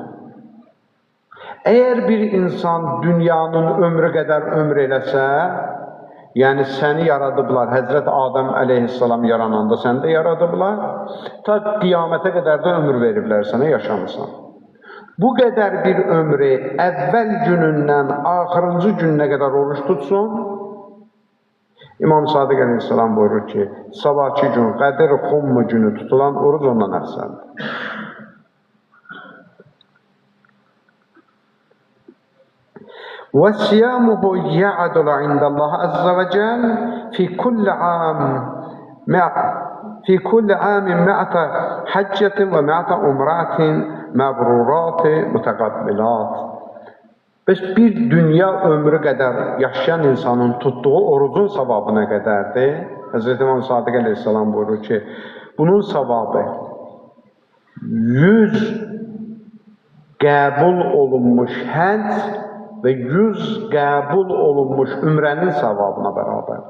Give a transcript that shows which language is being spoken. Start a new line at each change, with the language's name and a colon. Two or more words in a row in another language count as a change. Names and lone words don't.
Azerbaijani: Əgər bir insan dünyanın ömrü qədər ömr eləsə, yəni səni yaradıblar, Həzrət Adəm əleyhissalam yarananda səni də yaradıblar, ta qiyamətə qədər də ömür veriblər sənə, yaşamısan. Bu qədər bir ömrü əvvəl günündən axırıncı gününə qədər oruç tutsun, İmam Sadiq əleyhissalam buyurur ki, sabahki gün Qədir-Xum günü tutulan oruc ondan əfsəldir.
Arabic: وَالصِّيَامُهُ يَعْدُلُ عِنْدَ اللّٰهِ عَزَّ وَجَلَّ فِي كُلِّ عَامٍ مِئَةَ حَجَّةٍ وَمِئَةَ عُمْرَةٍ مَبْرُورَاتٍ مُتَقَبِّلَاتٍ.
Azerbaijani: Bir dünya ömrü qədər yaşayan insanın tutduğu orucun savabı nə qədərdir? Həzrət İmam Sadiq əleyhissalam buyurur ki, bunun savabı 100 qəbul olunmuş həcc və 100 qəbul olunmuş ümrənin savabına bərabər.